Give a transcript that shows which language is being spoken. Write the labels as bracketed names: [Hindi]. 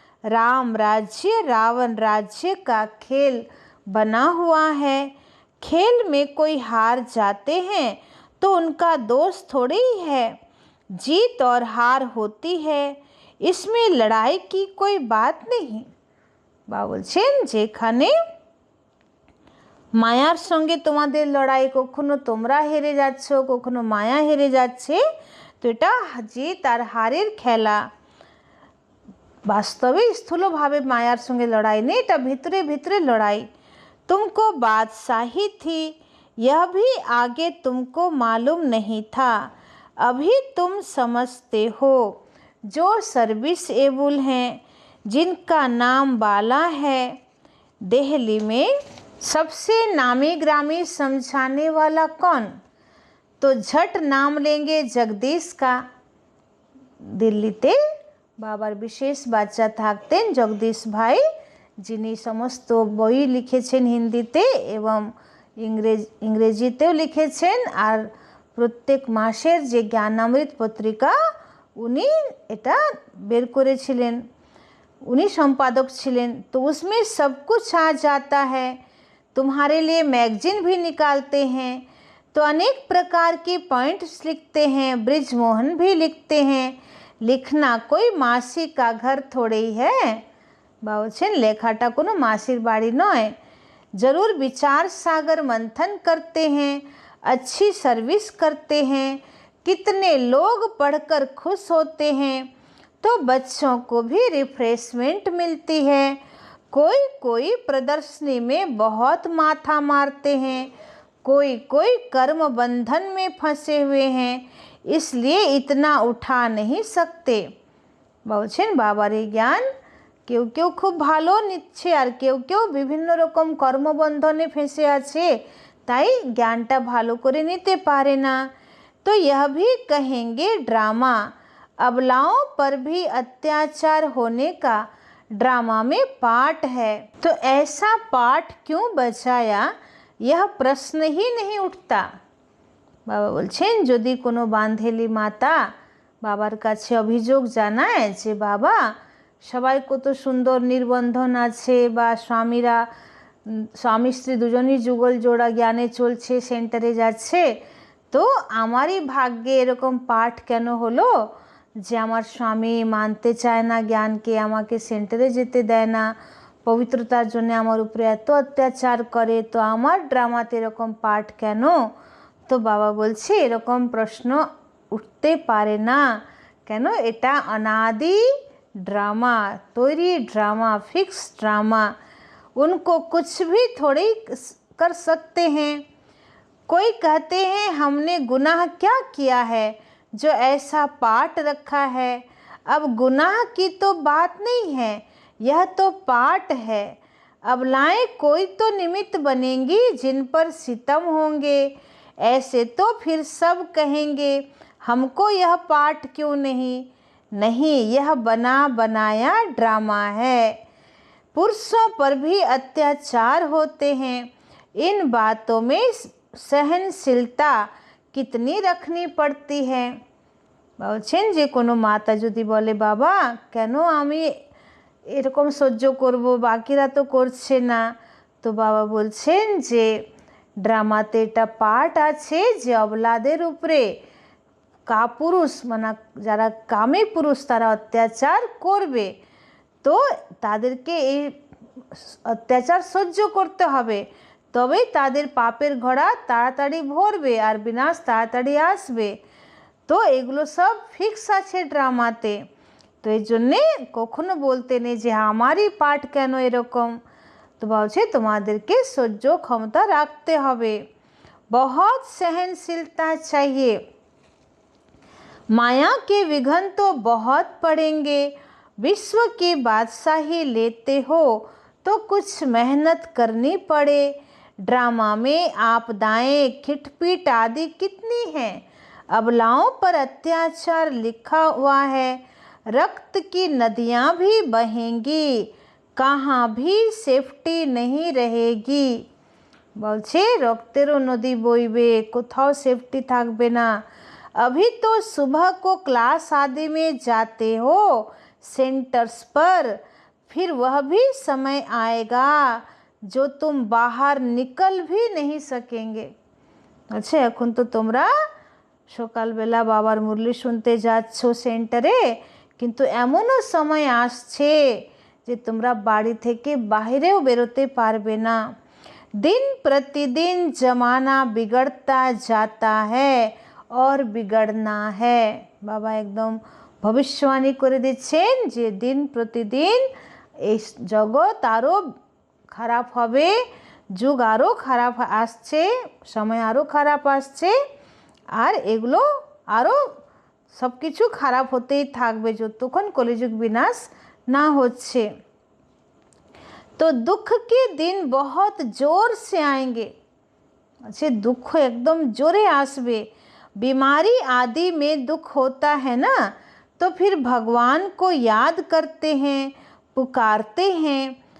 [Hindi] राम राज्य रावण राज्य का खेल बना हुआ है। खेल में कोई हार जाते हैं तो उनका दोष थोड़ी ही है, जीत और हार होती है, इसमें लड़ाई की कोई बात नहीं। [Bangla] বা বলছেন যেখানে মায়ার সঙ্গে তোমাদের লড়াই, কখনো তোমরা হেরে যাচ্ছ, কখনো মায়া হেরে যাচ্ছে, তো এটা জিত আর হারের খেলা। বাস্তবে স্থূলভাবে মায়ার সঙ্গে লড়াই নেই, এটা ভিতরে ভিতরে লড়াই। [Hindi] तुमको बादशाही थी, यह भी आगे तुमको मालूम नहीं था, अभी तुम समझते हो। जो सर्विस एबल हैं, जिनका नाम बाला है, दिल्ली में सबसे नामी ग्रामी समझाने वाला कौन, तो झट नाम लेंगे जगदीश का। [Bangla] दिल्लीते बाबार विशेष बाच्चा থাকতেন জগদীশ ভাই, যিনি সমস্ত বই লিখেছেন হিন্দিতে এবং ইংরেজিতেও লিখেছেন, আর প্রত্যেক মাসের যে জ্ঞানামৃত পত্রিকা উনি এটা বের করেছিলেন, उन्हीं संपादक छिलेन। [Hindi] तो उसमें सब कुछ आ जाता है। तुम्हारे लिए मैगजीन भी निकालते हैं, तो अनेक प्रकार के पॉइंट्स लिखते हैं, ब्रिजमोहन भी लिखते हैं। लिखना कोई मासी का घर थोड़े ही है। [Bangla] बाबूछेन लेखाटा कोनो मासिर बाड़ी नय, [Hindi] जरूर विचार सागर मंथन करते हैं, अच्छी सर्विस करते हैं, कितने लोग पढ़कर खुश होते हैं, तो बच्चों को भी रिफ्रेशमेंट मिलती है। कोई कोई प्रदर्शनी में बहुत माथा मारते हैं, कोई कोई कर्म बंधन में फंसे हुए हैं, इसलिए इतना उठा नहीं सकते। [Bangla] বলছেন বাবার এই জ্ঞান কেউ কেউ খুব ভালো নিচ্ছে, আর কেউ কেউ বিভিন্ন রকম কর্মবন্ধনে ফেঁসে আছে, তাই জ্ঞানটা ভালো করে নিতে পারে না। [Hindi] तो यह भी कहेंगे ड्रामा, अबलाओं पर भी अत्याचार होने का ड्रामा में पार्ट है। तो ऐसा पार्ट क्यों बचाया, यह प्रश्न ही नहीं उठता। [Bangla] बाबा বলছেন যদি কোনো বান্ধেলি মাতা বাবার কাছে অভিযোগ জানায় যে বাবা সবাই কত সুন্দর নির্বন্ধন আছে, বা স্বামীরা স্বামী স্ত্রী দুজনই যুগল জোড়া জ্ঞানে চলছে, সেন্টারে যাচ্ছে, তো আমারই ভাগ্যে এরকম পাঠ কেন হলো যে আমার স্বামী মানতে চায় না জ্ঞানকে, আমাকে সেন্টারে যেতে দেয় না, পবিত্রতার জন্য আমার উপরে এত অত্যাচার করে, তো আমার ড্রামাতে এরকম পাঠ কেন। তো বাবা বলছে এরকম প্রশ্ন উঠতে পারে না, কেন এটা অনাদি ड्रामा, तोरी ड्रामा, फिक्स ड्रामा, [Hindi] उनको कुछ भी थोड़ी कर सकते हैं। कोई कहते हैं हमने गुनाह क्या किया है जो ऐसा पाठ रखा है। अब गुनाह की तो बात नहीं है, यह तो पाठ है। अब लाएं कोई तो निमित्त बनेंगी जिन पर सितम होंगे, ऐसे तो फिर सब कहेंगे हमको यह पाठ क्यों नहीं। नहीं, यह बना बनाया ड्रामा है। पुरुषों पर भी अत्याचार होते हैं, इन बातों में सहनशीलता कितनी रखनी पड़ती है। [Bangla] বলছেন যে কোনো মাতা যদি বলে বাবা কেন আমি এরকম সহ্য করব, বাকিরা তো করছে না, তো বাবা বলছেন যে ড্রামাতে এটা পার্ট আছে যে অবলাদের উপরে কাপুরুষ মানে যারা কামী পুরুষ তারা অত্যাচার করবে, তো তাদেরকে এই অত্যাচার সহ্য করতে হবে, তবেই তাদের পাপের ঘোড়া তাড়াতাড়ি ভরবে আর বিনাশ তাড়াতাড়ি আসবে। তো এগুলো সব ফিক্স আছে ড্রামাতে। তো এই জন্যে কখনো বলতে নেই যে আমারই পার্ট কেন এরকম। তো বলছে তোমাদেরকে সহ্য ক্ষমতা রাখতে হবে, [Hindi] बहुत सहनशीलता चाहिए। माया के विघन तो बहुत पड़ेंगे, विश्व की बादशाही लेते हो तो कुछ मेहनत करनी पड़े। ड्रामा में आपदाएं खिटपीट आदि कितनी हैं, अबलाओं पर अत्याचार लिखा हुआ है, रक्त की नदियाँ भी बहेंगी, कहाँ भी सेफ्टी नहीं रहेगी। [Bangla] বলছে রক্তেরও নদী বইবে, কোথাও সেফটি থাকবে না। [Hindi] अभी तो सुबह को क्लास आदि में जाते हो सेंटर्स पर, फिर वह भी समय आएगा जो तुम बाहर निकल भी नहीं सकेंगे। [Bangla] আচ্ছা এখন তো তোমরা সকালবেলা বাবার মুরলি শুনতে যাচ্ছ সেন্টারে, কিন্তু এমনও সময় আসছে যে তোমরা বাড়ি থেকে বাইরেও বেরোতে পারবে না। [Hindi] दिन प्रतिदिन जमाना बिगड़ता जाता है और बिगड़ना है। [Bangla] বাবা একদম ভবিষ্যবাণী করে দিচ্ছেন যে দিন প্রতিদিন এই জগৎ আরও খারাপ হবে, যুগ আরও খারাপ আসছে, সময় আরও খারাপ আসছে, আর এগুলো আরও সব কিছু খারাপ হতেই থাকবে যতক্ষণ কলিযুগ বিনাশ না হচ্ছে। [Hindi] तो दुख के दिन बहुत जोर से आएंगे। [Bangla] अच्छे दुख एकदम जोरे आसबे। [Hindi] बीमारी आदि में दुख होता है ना, तो फिर भगवान को याद करते हैं, पुकारते हैं।